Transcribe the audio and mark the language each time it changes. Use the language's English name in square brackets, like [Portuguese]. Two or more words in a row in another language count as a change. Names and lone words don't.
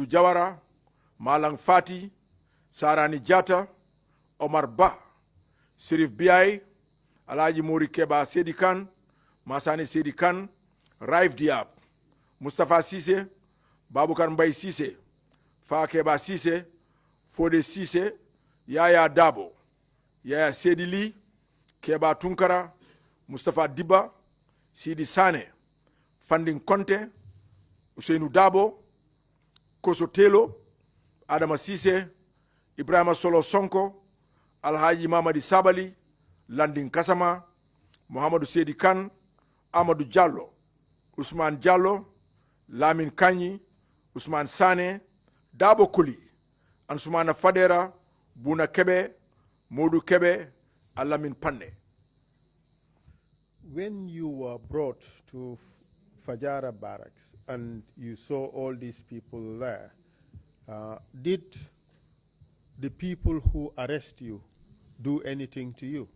[English] Jawara, Malang Fati, Sarani Jata, Omar Ba, Sirif Biai, Alhaji Mori Keba Sedikan, Masani Sedikan, Raif Diab, Mustafa Sise, Babukar Mbaye Sise, Fa Keba Sise, Fode Sise, Yaya Dabo, Yaya Sedili, Keba Tunkara, Mustafa Diba, Sidi Sane, Fanding Conte, Ousseynou Dabo, Koso Telo, Adama Sise, Ibrahima Solo Sonko, Alhaji Mamadi Sabali, Landing Kasama, Muhammadu Sedi Khan, Amadou Jallow, Usman Jallow, Lamin Kanyi, Usman Sane, Dabo Kuli, Ansumana Fadera, Buna Kebe, Modu Kebe, Alamin Panne. When you were brought to Fajara Barracks and you saw all these people there, did the people who arrest you do anything to you?